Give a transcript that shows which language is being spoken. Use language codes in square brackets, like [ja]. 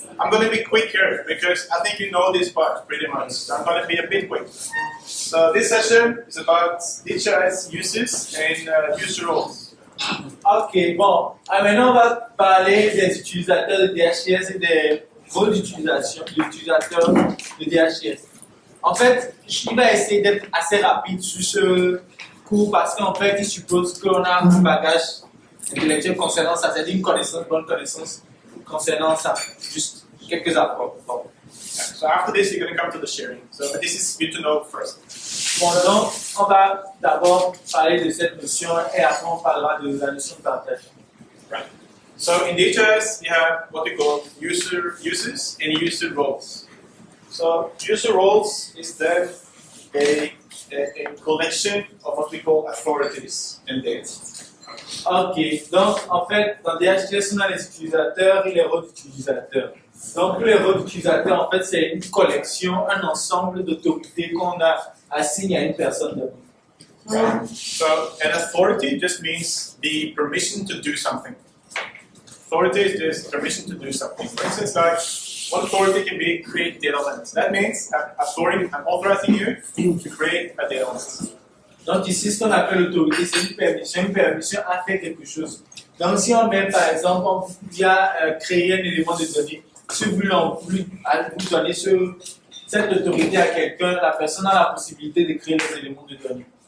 [en] I'm going to be quick here because I think you know this part pretty much. So I'm going to be a bit quick. So this session is about DHIS users and user roles. [fr] Ok, bon. Maintenant, on va parler des utilisateurs de DHIS et des rôles d'utilisation des utilisateurs de DHIS. En fait, il va essayer d'être assez rapide sur ce cours parce qu'en fait, il suppose qu'on a un bagage intellectuel concernant ça, c'est-à-dire une connaissance, bonne connaissance concernant ça. Juste quelques apports. Bon. [en] So after this, you're going to come to the sharing. So this is good to know first. [fr] Bon, donc, on va d'abord parler de cette notion et après on parlera de la notion de partage. [en] Right. So in DHIS, we have what we call users and user roles. So user roles is then a collection of what we call authorities and data. [fr] Ok, donc en fait, dans DHIS, on a les utilisateurs et les rôles d'utilisateurs. Donc les rôles d'utilisateurs, en fait, c'est une collection, un ensemble d'autorités qu'on a assignées à une personne. [en] Right. So an authority just means the permission to do something. Authority is just permission to do something. For instance, like one authority can be create data lens. That means I'm authorizing you to create a data lens. [fr] Donc ici, ce qu'on appelle l'autorité, c'est une permission à faire quelque chose. Donc si on met par exemple, on vient créer un élément de données, si vous voulez vous donner cette autorité à quelqu'un, la personne a la possibilité de créer les éléments de données.